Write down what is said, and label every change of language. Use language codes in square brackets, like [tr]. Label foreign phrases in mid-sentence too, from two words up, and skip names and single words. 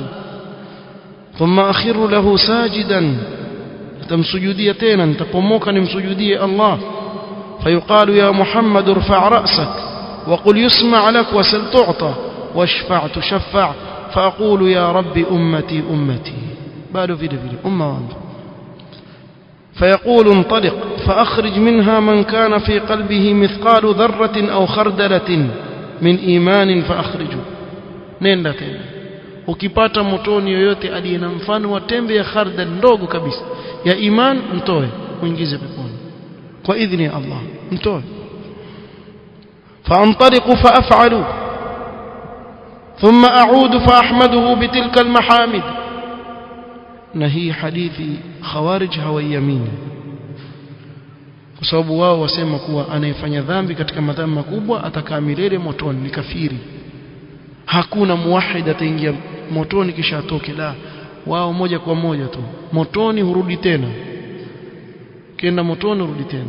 [ar] ثم أخر له ساجدا, [sw] tamsujudia tena, nitapomoka nimsujudie Allah. [ar] فيقال يا محمد ارفع رأسك وقل يسمع لك وسل تعطه واشفع تشفع'. فأقول يا رب أمتي أمتي, [sw] bado vile vile umma wangu. [ar] فيقول انطلق فأخرج منها من كان في قلبه مثقال ذرة أو خردلة من إيمان فأخرجه. [sw] nenda tena ukipata motoni yoyote aliye na mfano wa tembe ya khardal ndogo kabisa ya iman, mtoe muingize peponi kwa idhini ya Allah, mtoe. [ar] فانطلق فأفعل ثم أعود فأحمده بتلك المحامد. [sw] na hii hadithi khawarij hawaiamini, kwa sababu wao wasema kuwa anayefanya dhambi katika madhambi makubwa atakaa milele motoni, ni kafiri. Hakuna muwahid ataingia motoni kisha atoke, la, wao moja kwa moja tu motoni, hurudi tena, kenda motoni hurudi tena.